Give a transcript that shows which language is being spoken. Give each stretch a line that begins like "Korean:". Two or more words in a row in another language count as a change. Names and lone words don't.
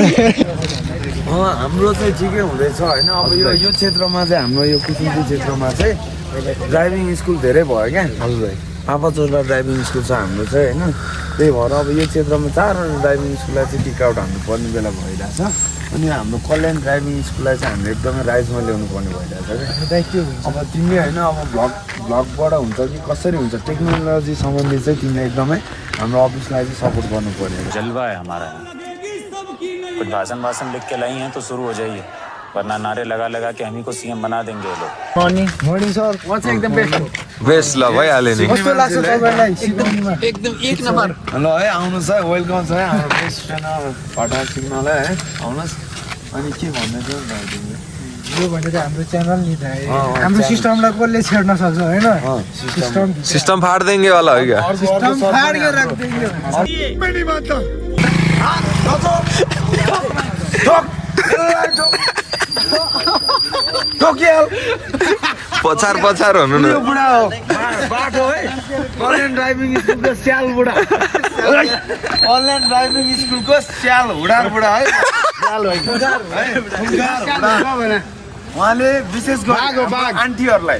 Nepali: हाम्रो चाहिँ ठिकै हुँदैछ होइन अब यो क्षेत्रमा चाहिँ हाम्रो यो कुसुम्ती क्षेत्रमा चाहिँ
English: driving school
Nepali: धेरै भयो क्या हजुर भाइ पापाचोरला
English: driving school
Nepali: छ हाम्रो चाहिँ होइन त्यही भएर अब यो क्षेत्रमा 4 ड्राइभिङ स्कुललाई चाहिँ
English: tick out
Nepali: हान्नुपर्ने बेला भइरहेछ अनि हाम्रो कल्याण ड्राइभिङ स्कुललाई चाहिँ हामीले एकदमै राइजमा ल्याउनु पर्ने भइरहेछ अब तिमीले होइन अब ब्लगबाट हुन्छ कि कसरी हुन्छ टेक्नोलोजी सम्बन्धी चाहिँ तिमीले एकदमै हाम्रो अफिसलाई चाहिँ सपोर्ट गर्नु पर्यो
Hindi: जलवा है हमारा कुछ भाषण लिख के लाई हैं तो शुरू हो जाइए वरना नारे लगा के हम ही को सीएम बना देंगे लोग
English: morning sir
Nepali: म चाहिँ एकदम बेस्ट ल भइहाल्यो नि कस्तो लाग्छ तपाईलाई एकदम एक नम्बर ल है आउनुहोस् है वेलकम छ है हाम्रो
English: best trainer
Nepali: फटा सिग्नललाई है आउनुहोस् अनि के भन्दै थियो यो भनेको हाम्रो च्यानल नि दाइ हाम्रो सिस्टमलाई कसले छेड्न सक्छ हैन
Hindi: सिस्टम फाड देंगे वाला हो क्या सिस्टम फाड के रख देंगे मेरी बात तो
Nepali: पछार हुनु न यो बुढा हो बाटो है कल्याण ड्राइभिङ स्कुलको स्याल बुढा कल्याण ड्राइभिङ स्कुलको स्याल हुडार बुढा है स्याल होइन उहाँले विशेष गरी आन्टीहरूलाई